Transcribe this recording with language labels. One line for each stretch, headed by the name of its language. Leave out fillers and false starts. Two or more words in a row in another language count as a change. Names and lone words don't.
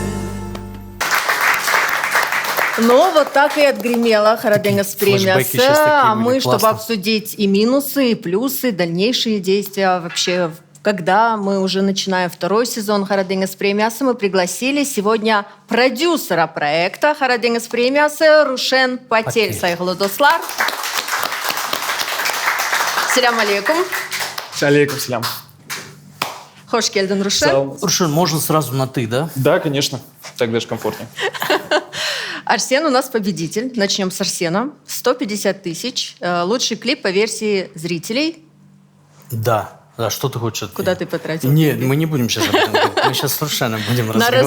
Russian: Ну, вот так и отгремела Карадеңіз премиясы. А мы, чтобы обсудить и минусы, и плюсы, дальнейшие действия вообще, когда мы уже начинаем второй сезон Карадеңіз премиясы, мы пригласили сегодня продюсера проекта Карадеңіз премиясы Рушен Патель.
Kazakh: Сайғылы достар.
Arabic: السلام عليكم. عليكم السلام.
Kazakh: Хош келдің, Рушен.
Russian: Рушен, можно сразу на «ты», да? Да, конечно. Так даже комфортнее. Арсен у нас победитель. Начнем с Арсена. 150 тысяч. Лучший клип по версии зрителей. Да. А что ты хочешь? Куда ты потратил? Нет, мы не будем сейчас об этом говорить. Мы сейчас совершенно будем разговаривать.